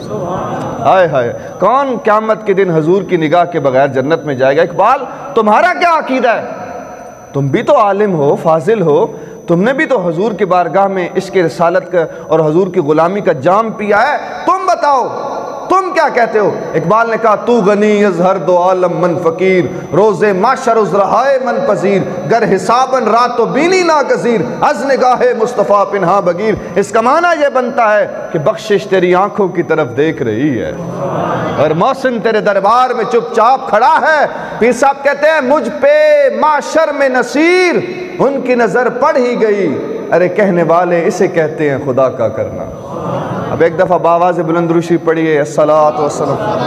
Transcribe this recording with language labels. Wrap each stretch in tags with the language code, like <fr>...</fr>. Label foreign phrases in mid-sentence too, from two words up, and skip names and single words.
<ur>ہائے ہائے, کون قیامت کے دن حضور کی نگاہ کے بغیر جنت میں جائے گا؟ اقبال تمہارا کیا عقیدہ ہے؟ تم بھی تو عالم ہو, فاضل ہو, تم نے بھی تو حضور کی بارگاہ میں عشق رسالت کا اور حضور کی غلامی کا جام پیا ہے. تم بتاؤ تم کیا کہتے ہو؟ اقبال نے کہا</ur> <fa>تو غنی از ہر دو عالم من فقیر, روز معشر از رہائے من پذیر, گر حسابن رات و بینی ناگزیر, از نگاہ مصطفیٰ پنہا بگیر.</fa> <ur>اس کا معنی یہ بنتا ہے کہ بخشش تیری آنکھوں کی طرف دیکھ رہی ہے اور محسن تیرے دربار میں چپ چاپ کھڑا ہے. پیر صاحب کہتے ہیں مجھ پہ معشر میں نصیر ان کی نظر پڑ ہی گئی. ارے کہنے والے اسے کہتے ہیں خدا کا کرنا. اب ایک دفعہ باواز بلند روشی پڑھیے</ur> <ar>الصلاۃ والسلام.</ar>